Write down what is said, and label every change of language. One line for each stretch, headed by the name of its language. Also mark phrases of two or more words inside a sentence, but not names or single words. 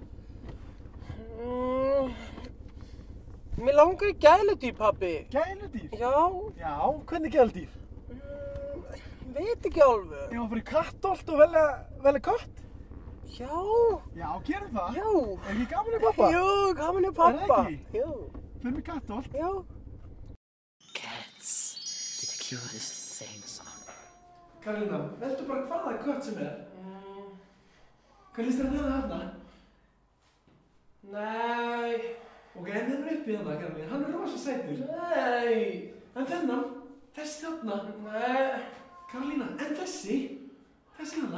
Icelandic: Mér langar í gæludýr, pabbi. Gæludýr? Já. Já, hvernig gæludýr? Veit ekki alveg. Ég var að fara í kattolt og velja kött? Já. Já, gerum það. Já. Er ekki gaman í pappa? Jú, gaman í pappa. Er það ekki? Jú. Fyrir mig kattolt? Já.
English: Cats, the cutest things on earth.
Icelandic: Karolína, veldu bara hvaða kött sem er. Hvað líst þér að þarna? Nei. Ok, en þennan uppi þarna, Karolín, hann er rosa sætur. Nei. En þennan, þessi þarna. Nei. Karolína, en þessi? Þessi þarna?